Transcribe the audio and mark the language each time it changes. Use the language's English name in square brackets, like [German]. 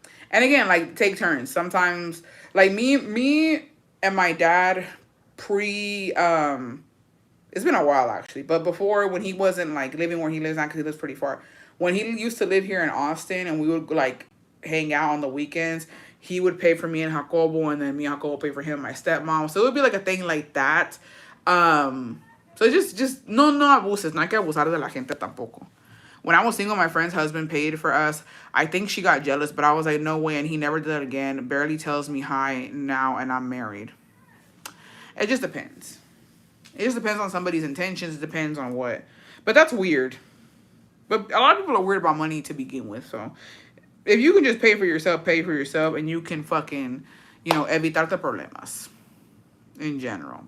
[English] And again, like, take turns. Sometimes, like, me and my dad it's been a while, actually. But before, when he wasn't, like, living where he lives now, because he lives pretty far. When he used to live here in Austin and we would, like, hang out on the weekends, he would pay for me and Jacobo, and then me and Jacobo would pay for him and my stepmom. So it would be, like, a thing like that. So just, [Spanish] no abuses. No hay que abusar de la gente tampoco. [English] When I was single, my friend's husband paid for us. I think she got jealous, but I was like, no way, and he never did that again. Barely tells me hi now, and I'm married. It just depends. It just depends on somebody's intentions. It depends on what. But that's weird. But a lot of people are weird about money to begin with. So if you can just pay for yourself, and you can fucking, [Spanish] evitarte problemas [English] in general.